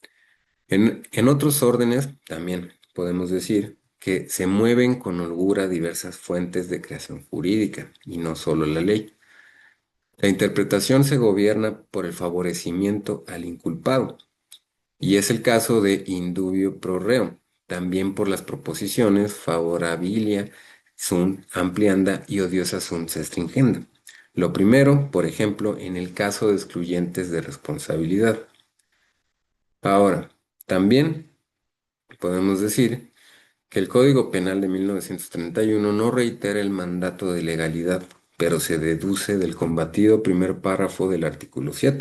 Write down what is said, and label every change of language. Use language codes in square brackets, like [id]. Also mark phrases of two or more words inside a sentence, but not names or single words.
[es] En otros órdenes también podemos decir que se mueven con holgura diversas fuentes de creación jurídica y no solo la ley. La interpretación se gobierna por el favorecimiento al inculpado, y es el caso de [la] indubio pro reo, [es] también por las proposiciones [la] favorabilia sunt amplianda [es] y [la] odiosa sunt restringenda. [es] Lo primero, por ejemplo, en el caso de excluyentes de responsabilidad. Ahora, también podemos decir que el Código Penal de 1931 no reitera el mandato de legalidad, pero se deduce del combatido primer párrafo del artículo 7.